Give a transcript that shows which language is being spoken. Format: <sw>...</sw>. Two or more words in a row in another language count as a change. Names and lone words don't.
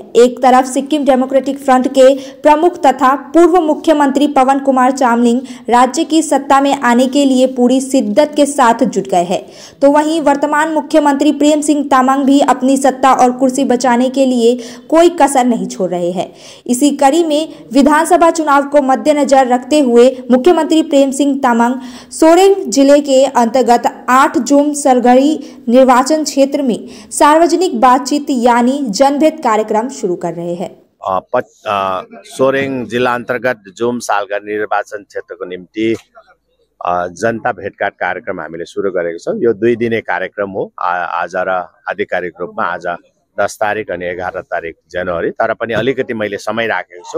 <hi>एक तरफ सिक्किम डेमोक्रेटिक फ्रंट के प्रमुख तथा पूर्व मुख्यमंत्री पवन कुमार चामलिंग राज्य की सत्ता में आने के लिए पूरी शिद्दत के साथ जुट गए हैं, तो वहीं वर्तमान मुख्यमंत्री प्रेम सिंह तामांग भी अपनी सत्ता और कुर्सी बचाने के लिए कोई कसर नहीं छोड़ रहे हैं। इसी कड़ी में विधानसभा चुनाव को मद्देनजर रखते हुए मुख्यमंत्री प्रेम सिंह तामांग सोरेंग जिले के अंतर्गत 8 जूम सरगढ़ी निर्वाचन क्षेत्र में सार्वजनिक बातचीत यानी जनभेद कार्यक्रम शुरू कर रहे हैं।</hi> <ne>सोरेङ जिल्ला अन्तर्गत जुम सालका निर्वाचन क्षेत्रको निम्ति जनता भेटघाट कार्यक्रम हामीले सुरु गरेको छौँ। यो 2 दिने कार्यक्रम हो। आज र आधिकारिक रूपमा आज 10 तारिक अनि 11 तारिक जनवरी, तर पनि अलिकति मैले समय राखेको छु।</ne>